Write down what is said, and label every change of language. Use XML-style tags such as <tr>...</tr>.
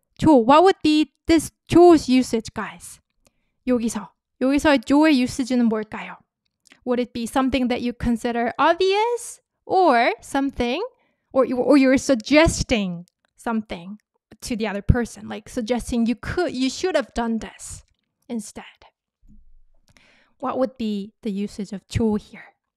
<en>What would be this 조's usage, guys?</en> <ko>여기서의 조의 usage는 뭘까요?</ko> <en>Would it be something that you consider obvious? Or something, or you're suggesting something to the other person, like suggesting you should have done this instead. What would be the usage of 조 here?</en>